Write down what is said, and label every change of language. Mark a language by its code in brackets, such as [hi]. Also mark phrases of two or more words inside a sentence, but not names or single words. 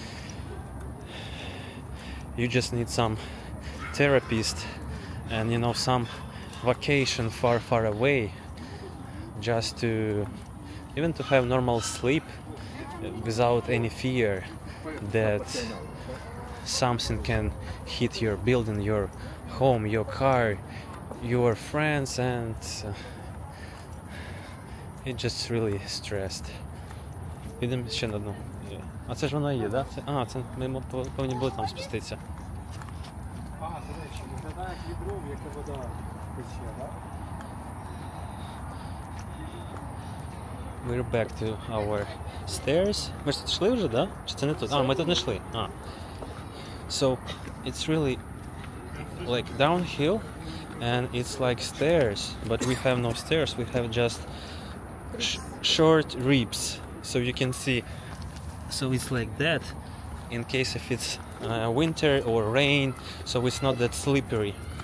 [en] you just need some therapist and some vacation far away, just to even to have normal sleep without any fear that something can hit your building, your home, your car, your friends, and it just really stressed. [uk] Підемо ще на одну. А це ж вона є, да? Це ми повинні були там спуститися. До речі, виглядає як відро, в яке вода тече, так? [en] We're back to our stairs. [uk] Ми ж тут йшли вже, да? Чи це не тут? Ми тут не йшли. [en] So, it's really like downhill and it's like stairs, but we have no stairs, we have just short ribs. So you can see, so it's like that in case if it's winter or rain, so it's not that slippery.